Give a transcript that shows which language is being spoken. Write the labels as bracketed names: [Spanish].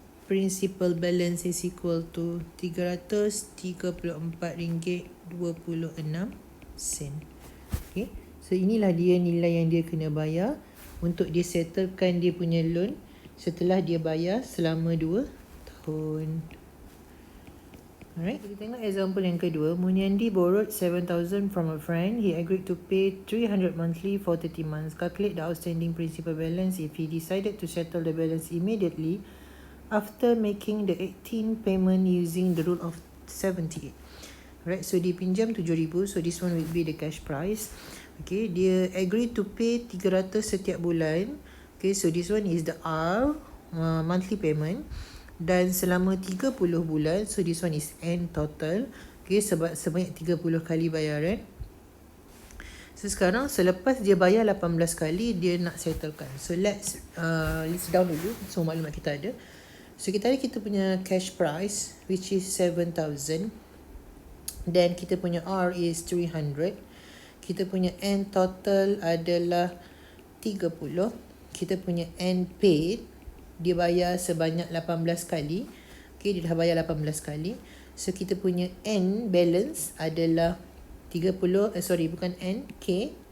[English] principal balance is equal to RM334.26. Okay. [Malay] So inilah dia nilai yang dia kena bayar untuk dia settlekan dia punya loan setelah dia bayar selama 2 tahun. Alright, kita tengok example yang kedua. [English] Munyandi borrowed 7,000 from a friend. He agreed to pay 300 monthly for 30 months. Calculate the outstanding principal balance if he decided to settle the balance immediately after making the 18 payment using the rule of 78. Alright, [Malay] so dia pinjam 7,000. [English] So this one will be the cash price. [Malay] Okay, dia [English] agree to pay 300 [Malay] setiap bulan. [English] Okay, so this one is the R, monthly payment. [Malay] Dan selama 30 bulan, [English] so this one is N total. [Malay] Okay, sebanyak 30 kali bayaran. So sekarang selepas dia bayar 18 kali, dia nak settlekan. [English] So let's list down [Malay] dulu. So maklumat kita ada. So kita punya cash price [English] which is 7,000. [Malay] Then kita punya R is 300. Kita punya N total adalah 30. Kita punya N paid, dia bayar sebanyak 18 kali. Okay, dia dah bayar 18 kali. So kita punya N balance adalah 30, bukan N, K.